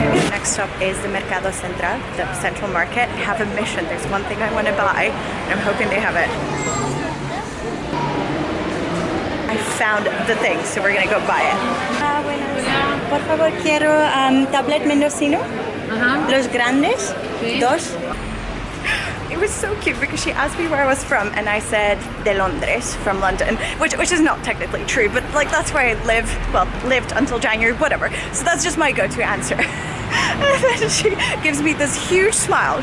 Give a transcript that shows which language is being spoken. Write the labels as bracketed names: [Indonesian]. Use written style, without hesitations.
[English] Next stop is the Mercado Central, the central market. I have a mission. There's one thing I want to buy, and I'm hoping they have it. I found the thing, so we're gonna go buy it. [Spanish] Por favor, quiero tablet mendocino. Los grandes. Dos. [English] It was so cute because she asked me where I was from, and I said [Spanish] de Londres, [English] from London, which is not technically true, but like that's where I lived until January, whatever. So that's just my go-to answer. And then she gives me this huge smile.